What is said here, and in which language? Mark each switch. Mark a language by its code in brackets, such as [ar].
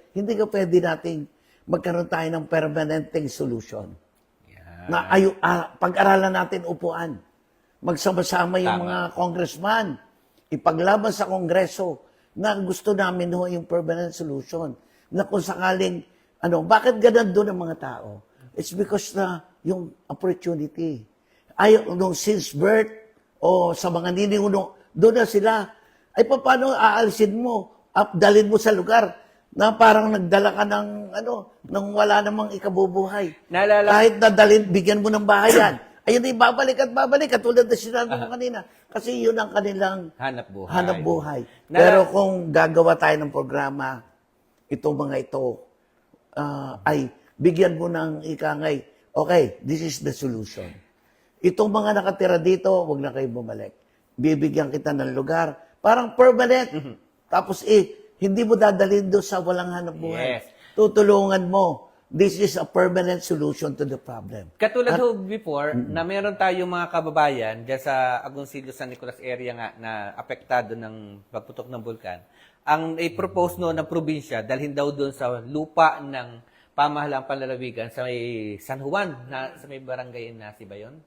[tl] Hindi ka pwede nating magkaroon tayo ng permanenteng solution. Na pag-aralan natin upuan. Magsama-sama yung mga congressman. Ipaglaban sa kongreso na gusto namin yung permanent solution. Na kung sakaling, bakit ganun doon ang mga tao? [en] It's because [tl] na yung [en] opportunity. [tl] Since birth, o sa mga nininguno, doon na sila. Ay paano aalisin mo? Dalhin mo sa lugar na parang nagdala ka ng wala namang ikabubuhay. Kahit nadalhin, bigyan mo ng bahayan. Ayun, babalik at babalik. Katulad na sinabi mo kanina. Kasi yun ang kanilang hanap buhay. Pero kung gagawa tayo ng programa, itong mga ito, ay bigyan mo ng ikangay, [en] okay, this is the solution. [tl] Itong mga nakatira dito, wag na kayo bumalik. Bibigyan kita ng lugar, parang permanent. Tapos hindi mo dadalhin doon sa walang hanap buhay. [en] Yes. [tl] Tutulungan mo. [en] This is a permanent solution to the problem. [tl] Katulad before, na meron tayong mga kababayan dyan sa Agoncillo, San Nicolas area nga na apektado ng pagputok ng bulkan. Ang i-propose ng probinsya, dalhin daw doon sa lupa ng pamahalaang panlalawigan sa may San Juan, sa may barangay na si ba yun?